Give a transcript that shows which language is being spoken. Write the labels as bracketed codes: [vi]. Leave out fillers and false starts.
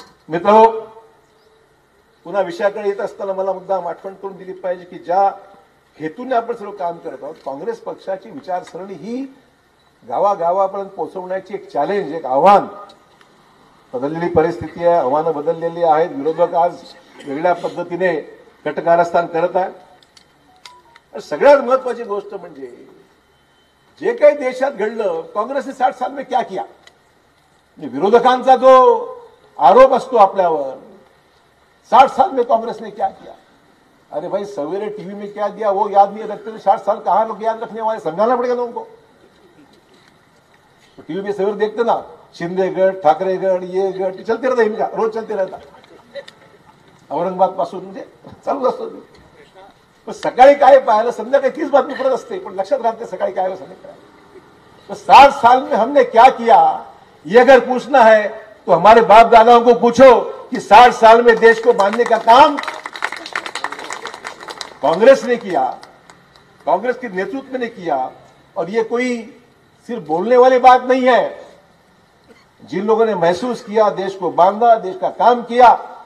[mr] मित्रहो, पुन्हा विषयाकडे येत असताना मला मुद्दाम आठवण करून दिली पाहिजे की ज्या हेतूने आपण सर्व काम करत आहोत, काँग्रेस पक्षाची विचारसरणी ही गावागावापर्यंत पोहोचवण्याची एक चॅलेंज, एक आव्हान. बदललेली परिस्थिती आहे, आव्हानं बदललेली आहेत. विरोधक आज वेगळ्या पद्धतीने कटकारस्थान करत आहे. सगळ्यात महत्वाची गोष्ट म्हणजे जे काही देशात घडलं, [hi] काँग्रेसने 60 साल में क्या किया. [mr] विरोधकांचा जो आरोप असतो आपल्यावर, [hi] 60 साल में कांग्रेस ने क्या किया. अरे भाई, सवेरे टीवी में क्या दिया वो याद नहीं रखते, 60 साल कहां लोग याद रखने वाले, समझाना पड़ेगा लोगों को. तो टीवी में सवेरे देखते ना, शिंदे गट, ठाकरे गट, ये गट चलते रहता, इनका रोज चलते रहता. [mr] औरंगाबाद पासून म्हणजे चालूच असतो. पण सकाळी काय पाहिलं, संध्याकाळी तीच बातमी पडत असते, पण लक्षात राहते सकाळी काय आलं संध्याकाळी. [hi] तो 60 साल में हमने क्या किया, ये अगर पूछना है तो हमारे बाप दादाओं को पूछो कि 60 साल में देश को बांधने का काम कांग्रेस ने किया, कांग्रेस के नेतृत्व ने किया. और ये कोई सिर्फ बोलने वाली बात नहीं है. जिन लोगों ने महसूस किया, देश को बांधा, देश का काम किया.